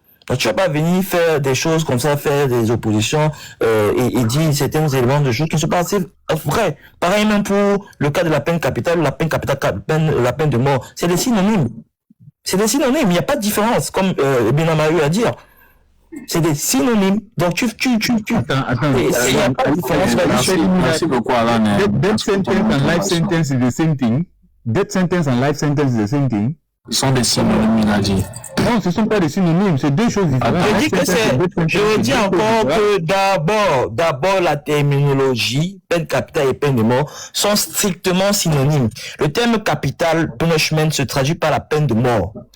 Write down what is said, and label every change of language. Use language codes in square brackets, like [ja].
[fr] Donc tu vas pas venir faire des choses comme ça, faire des oppositions et dire certains éléments de choses qui ne sont pas assez vrais. Pareil même pour le cas de la peine capitale, la peine de mort. C'est des synonymes. Il n'y a pas de différence, comme Benamaru a dit. C'est des synonymes. Donc tu. Attends. Il n'y a pas de différence. Merci beaucoup, Alan. [en] Death sentence and life sentence is the same thing. Death sentence and life sentence is the same thing. [fr] Ce sont des synonymes, il a dit. Non, ce ne sont pas des synonymes, c'est deux choses différentes. Je dis encore que d'abord la terminologie, peine capitale et peine de mort, sont strictement synonymes. Le terme capital punishment se traduit par la peine de mort.